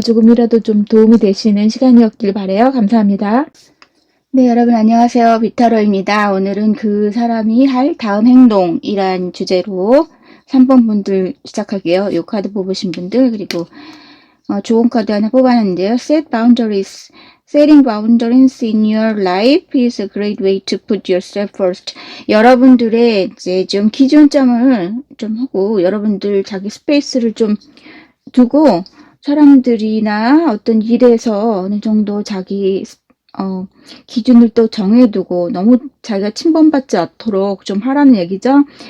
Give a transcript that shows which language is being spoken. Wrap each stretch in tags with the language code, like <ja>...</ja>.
<ko>조금이라도 좀 도움이 되시는 시간이었길 바라요. 감사합니다. 네, 여러분 안녕하세요. 비타로입니다. 오늘은 그 사람이 할 다음 행동이란 주제로 3번 분들 시작할게요. 이 카드 뽑으신 분들, 그리고 좋은 카드 하나 뽑았는데요.</ko> <en>Set boundaries. Setting boundaries in your life is a great way to put yourself first.</en> <ko>여러분들의 이제 좀 기준점을 좀 하고, 여러분들 자기 스페이스를 좀 두고, 사람들이나 어떤 일에서 어느 정도 자기 기준을 또 정해두고 너무 자기가 침범받지 않도록 좀 하라는 얘기죠.</ko>